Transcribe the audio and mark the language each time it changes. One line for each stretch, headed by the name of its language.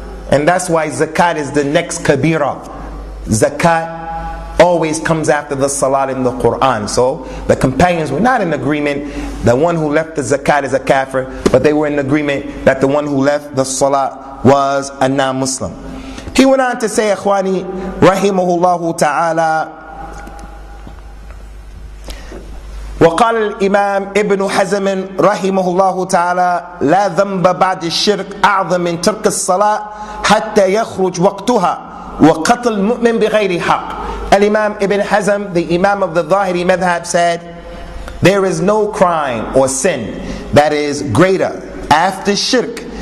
English: And that's why zakat is the next kabira. Zakat always comes after the salat in the Quran. So the companions were not in agreement the one who left the zakat is a kafir, but they were in agreement that the one who left the salat was a non-Muslim. He went on to say, Ikhwani, rahimahullahu ta'ala,
Arabic: وقال الإمام ابن حزم رحمه الله تعالى لا ذنب بعد الشرك أعظم من ترك الصلاة حتى يخرج وقتها وقتل المؤمن بغير حق.
English: Al-Imam Ibn Hazm, the Imam of the Zahiri Madhab, said, there is no crime or sin that is greater after shirk.